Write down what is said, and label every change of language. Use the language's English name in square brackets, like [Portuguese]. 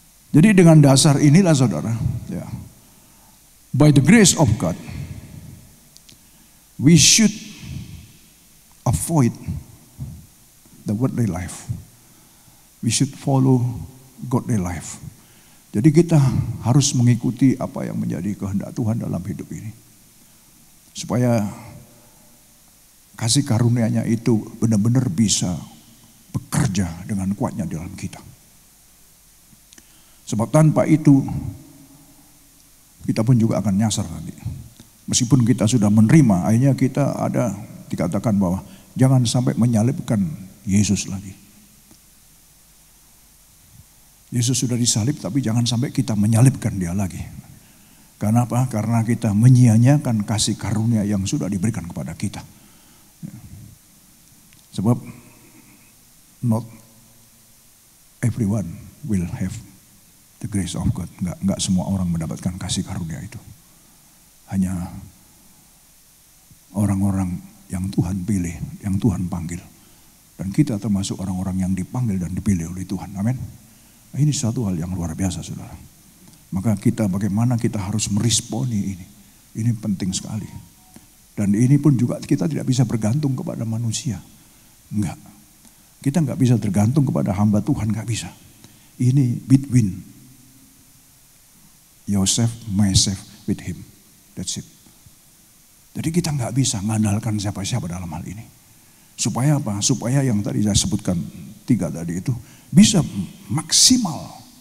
[Indonesian] Jadi dengan dasar inilah saudara, ya, [English] by the grace of God, we should avoid the worldly life. We should follow godly life. [Indonesian] Jadi kita harus mengikuti apa yang menjadi kehendak Tuhan dalam hidup ini. Supaya kasih karunia-Nya itu benar-benar bisa bekerja dengan kuatnya dalam kita. Sebab tanpa itu kita pun juga akan nyasar nanti. Meskipun kita sudah menerima, akhirnya kita ada dikatakan bahwa jangan sampai menyalibkan Yesus lagi. Yesus sudah disalib, tapi jangan sampai kita menyalibkan dia lagi. Karena apa? Karena kita menyia-nyiakan kasih karunia yang sudah diberikan kepada kita. Sebab [English] not everyone will have the grace of God. [Indonesian] Enggak semua orang mendapatkan kasih karunia itu. Hanya orang-orang yang Tuhan pilih, yang Tuhan panggil. Dan kita termasuk orang-orang yang dipanggil dan dipilih oleh Tuhan. Amin. Nah, ini suatu hal yang luar biasa, saudara. Maka kita bagaimana kita harus meresponi ini. Ini penting sekali. Dan ini pun juga kita tidak bisa bergantung kepada manusia. Enggak. Kita enggak bisa tergantung kepada hamba Tuhan, enggak bisa. Ini [English] between yourself, myself with him. That's it. [Indonesian] Jadi kita enggak bisa mengandalkan siapa-siapa dalam hal ini. Supaya apa? Supaya yang tadi saya sebutkan 3 tadi itu bisa maksimal.